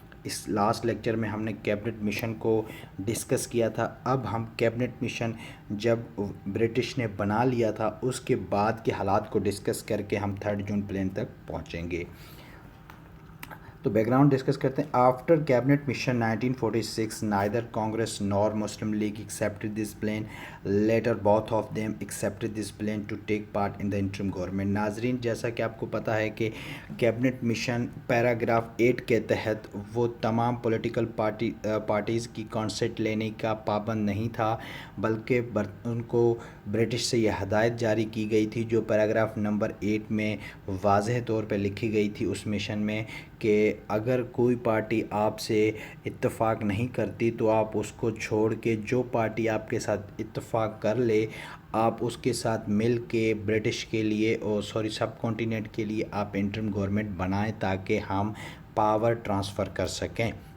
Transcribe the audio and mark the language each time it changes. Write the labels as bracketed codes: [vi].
[ur] اس last lecture میں ہم نے کیبنٹ مشن کو ڈسکس کیا تھا، اب ہم کیبنٹ مشن جب برٹش نے بنا لیا تھا اس کے بعد کے حالات کو ڈسکس کر کے ہم 3 جون پلین تک پہنچیں گے۔ تو بیک گراؤنڈ ڈسکس کرتے ہیں۔ After cabinet mission 1946 [en] neither Congress nor Muslim League accepted this plan. Later both of them accepted this plan to take part in the interim government. [ur] ناظرین، جیسا کہ آپ کو پتہ ہے کہ کیبنٹ مشن پیراگراف 8 کے تحت وہ تمام پولیٹیکل پارٹیز کی کانسیٹ لینے کا پابند نہیں تھا، بلکہ ان کو برٹش سے یہ ہدایت جاری کی گئی تھی جو پیراگراف نمبر 8 میں واضح طور پہ لکھی گئی تھی اس مشن میں، کہ اگر کوئی پارٹی آپ سے اتفاق نہیں کرتی تو آپ اس کو چھوڑ کے جو پارٹی آپ کے ساتھ اتفاق کر لے آپ اس کے ساتھ مل کے برٹش کے لیے سب کانٹیننٹ کے لیے آپ انٹرم گورنمنٹ بنائیں تاکہ ہم پاور ٹرانسفر کر سکیں۔